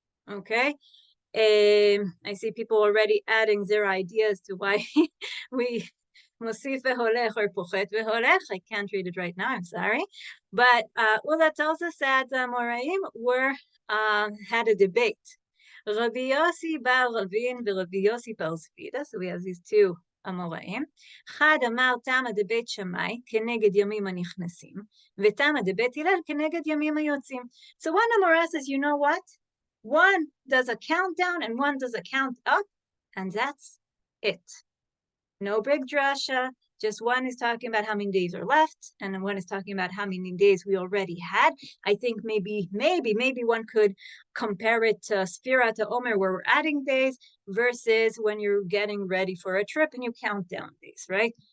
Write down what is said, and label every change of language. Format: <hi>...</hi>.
<en>Okay. I see people already adding their ideas to why we mosif veholech or pochet veholech. I can't read it right now, I'm sorry. But Ula tells us that the Amoraim had a debate. Rabbi Yossi bar Ravin v'Rabbi Yossi bar Zvida. So we have these two Amoraim.</en> <he>אחד אמר תמה דבית שמאי כנגד ימים הנכנסים, ותמה דבית הלל כנגד ימים היוצאים.</he> <en>So one Amora says, you know what? One does a countdown and one does a count up, and that's it. No big drasha, just one is talking about how many days are left, and then one is talking about how many days we already had. I think maybe one could compare it to Sfira to Omer, where we're adding days, versus when you're getting ready for a trip and you count down days, right?</en>